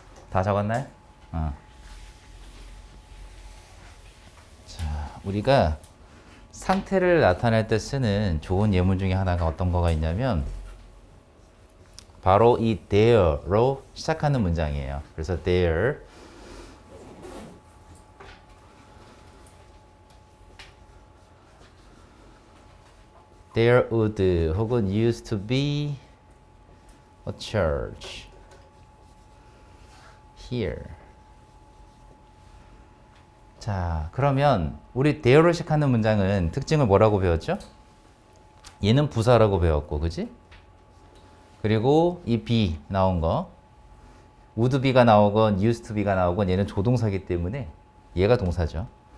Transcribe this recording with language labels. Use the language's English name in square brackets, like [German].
[Korean] 다 적었나요? 자, 우리가 상태를 나타낼 때 쓰는 좋은 예문 중에 하나가 어떤 거가 있냐면 바로 이 there로 시작하는 문장이에요. 그래서 [English] there would [Korean] 혹은 [English] used to be a church here. [Korean] 자, 그러면 우리 there로 시작하는 문장은 특징을 뭐라고 배웠죠? 얘는 부사라고 배웠고, 그지? 그리고 이 be 나온 거 [English] would be [Korean] 가 나오건 [English] used to be [Korean] 가 나오건 얘는 조동사기 때문에 얘가 동사죠.